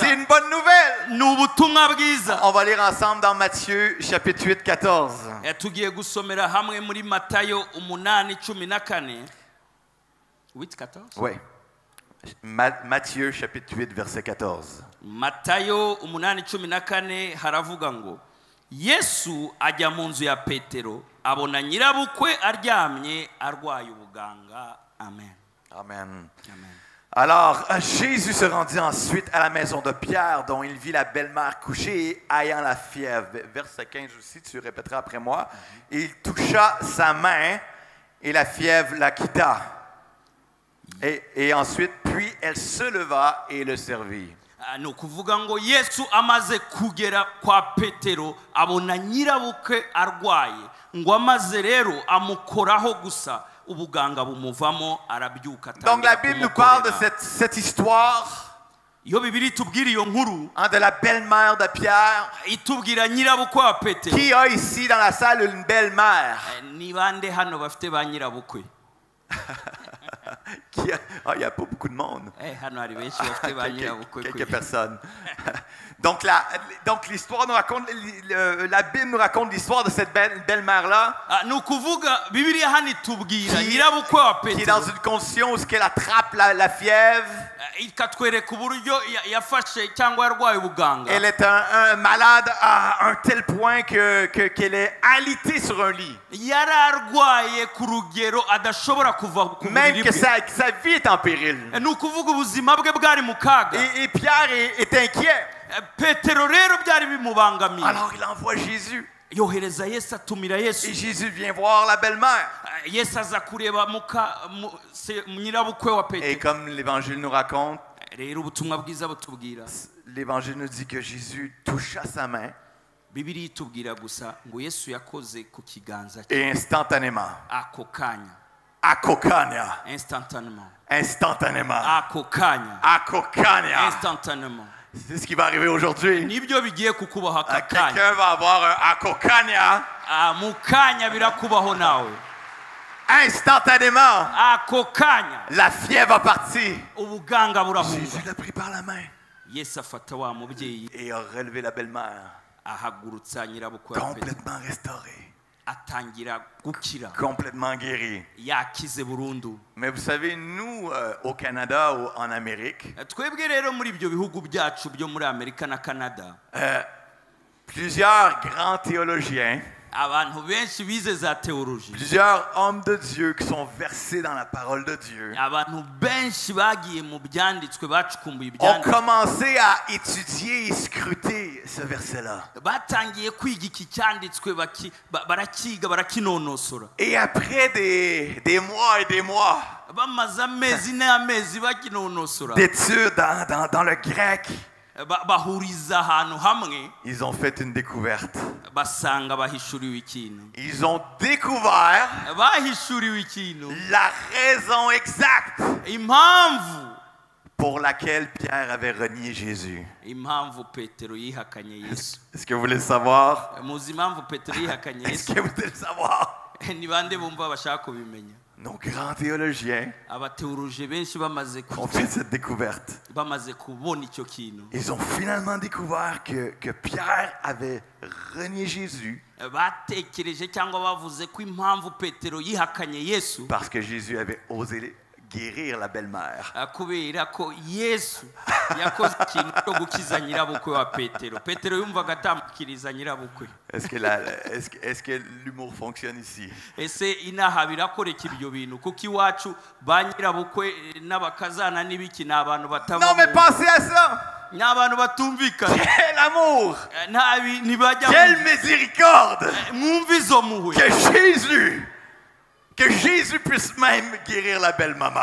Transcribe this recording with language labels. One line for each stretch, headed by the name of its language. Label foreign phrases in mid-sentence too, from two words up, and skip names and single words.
French: C'est une bonne nouvelle.
Kinyarwanda: ni ubutumwa bwiza.
French: On va lire ensemble dans Matthieu chapitre 8, 14.
Kinyarwanda: Tugiye gusomera hamwe muri Matayo 8:14. 8:14?
French: Oui. Matthieu chapitre 8, verset 14.
Kinyarwanda: Matayo 8:14 haravuga ngo, Yesu ajya mu nzu ya Petero, abona nyirabukwe aryamye arwaye ubuganga. Amen. Amen. Amen.
French: Alors, Jésus se rendit ensuite à la maison de Pierre, dont il vit la belle-mère couchée et ayant la fièvre. Verset 15 aussi, tu répéteras après moi. Et il toucha sa main et la fièvre la quitta. Et ensuite, puis elle se leva et le servit.
Kinyarwanda: Ni ukuvuga ngo Yesu amaze kugera kwa Petero, abona nyirabukwe arwaye, ngo amaze rero amukoraho gusa, ubuganga bumuvamo, arabyuka.
French: Donc la Bible nous parle de cette histoire
Kinyarwanda: Iyo Bibiliya itubwira iyo nkuru,
French: de la belle-mère de Pierre.
Kinyarwanda: itubwira nyirabukwe wa Petero.
French: Qui a ici dans la salle une belle-mère?
Kinyarwanda: Ni bande hano bafite ba nyirabukwe?
French: Il n'y a pas beaucoup de monde.
Kinyarwanda: Hano hari benshi bafite ba nyirabukwe.
French: Quelques personnes. Donc l'histoire nous raconte, la Bible nous raconte l'histoire de cette belle-mère-là.
Kinyarwanda: Ni ukuvuga Bibiliya hano itubwira nyirabukwe wa
French: Qui est dans
Kinyarwanda: Petero,
French: une condition où elle attrape la fièvre.
Kinyarwanda: ikatwereka uburyo yafashe cyangwa yarwaye ubuganga.
French: Elle est un malade à un tel point qu'elle est alitée sur un lit.
Kinyarwanda: Yari arwaye ku rugero adashobora kuva ku
French: Même
Kinyarwanda: buriri
French: que
Kinyarwanda: bwe.
French: sa vie est en péril.
Kinyarwanda: Ni ukuvuga ubuzima bwe bwari mu kaga.
French: Et Pierre est inquiet.
Kinyarwanda: Petero rero byari bimubangamiye.
French: Alors il envoie Jésus.
Kinyarwanda: Yohereza Yesu, atumira
French: Et
Kinyarwanda: Yesu.
French: Jésus vient voir la belle-mère.
Kinyarwanda: Yesu aza kureba nyirabukwe wa
French: Et
Kinyarwanda: Petero.
French: comme l'évangile nous raconte,
Kinyarwanda: Rero ubutumwa bwiza butubwira,
French: l'évangile nous dit que Jésus toucha sa main
Kinyarwanda: bibiri itubwira gusa ngo yesu yakoze ku kiganza cye
French: et instantanément,
Kinyarwanda: ako kanya akokanya,
French: instantanément instantanément,
Kinyarwanda: ako kanya akokanya.
French: instantanément C'est ce qui va arriver aujourd'hui.
Kinyarwanda: nibyo bigiye kukubaho aka kanya
French: Quelqu'un va avoir un akokanya
Kinyarwanda: mu kanya birakubaho nawe
French: instantanément.
Kinyarwanda: ako kanya
French: La fièvre a parti.
Kinyarwanda: ubuganga burahunga
French: Jésus l'a pris par la main
Kinyarwanda: yesu afata wa mubyeyi
French: et a relevé la belle-mère,
Kinyarwanda: ahagurutsa nyirabukwe wa petero
French: complètement restaurée,
Kinyarwanda: atangira gukira
French: complètement guérie.
Kinyarwanda: yakize burundu
French: Mais vous savez, nous, au Canada ou en Amérique,
Kinyarwanda: twebwe rero muri ibyo bihugu byacu byo muri amerika na canada
French: plusieurs grands théologiens,
Kinyarwanda: abantu benshi bize za teoloji
French: plusieurs hommes de Dieu qui sont versés dans la parole de Dieu,
Kinyarwanda: abantu benshi bagiye mu byanditswe bacukumbuye
French: ont
Kinyarwanda: ibyanditswe
French: commencé à étudier et scruter ce verset-là.
Kinyarwanda: batangiye kwiga iki cyanditswe barakiga barakinonosora
French: Et après des mois et des mois
Kinyarwanda: bamaze amezi n'amezi bakinonosora
French: d'études dans le grec,
Kinyarwanda: bahuriza ahantu hamwe
French: ils ont fait une découverte.
Kinyarwanda: basanga bahishuriwe ikintu
French: Ils ont découvert
Kinyarwanda: bahishuriwe ikintu
French: la raison exacte
Kinyarwanda: impamvu
French: pour laquelle Pierre avait renié Jésus.
Kinyarwanda: impamvu petero yihakanye yesu
French: Est-ce que vous voulez le savoir?
Kinyarwanda: muzi impamvu petero yihakanye
French: Est-ce
Kinyarwanda: yesu
French: que vous voulez le savoir?
Kinyarwanda: ni bande bumva bashaka kubimenya
French: Nos grands théologiens
Kinyarwanda: abateologije benshi bamaze
French: ont fait cette découverte.
Kinyarwanda: bamaze kubona icyo kintu
French: Ils ont finalement découvert que Pierre avait renié Jésus
Kinyarwanda: batekereje cyangwa bavuze ko impamvu petero yihakanye yesu
French: parce que Jésus avait osé guérir la belle-mère.
Kinyarwanda: kubera ko yesu yakoze ikintu cyo gukiza nyirabukwe wa petero petero yumvaga atamukiriza nyirabukwe
French: Est-ce que l'humour fonctionne ici?
Kinyarwanda: ese inaha birakoreka ibyo bintu kuko iwacu ba nyirabukwe n'abakazana n'ibiki ni abantu
French: Non, mais pensez à ça!
Kinyarwanda: ni abantu batumvikana
French: Quel amour!
Kinyarwanda: ntibajya
French: Quelle miséricorde!
Kinyarwanda: mwumva izo muhwe
French: Que Jésus puisse même guérir la belle-maman.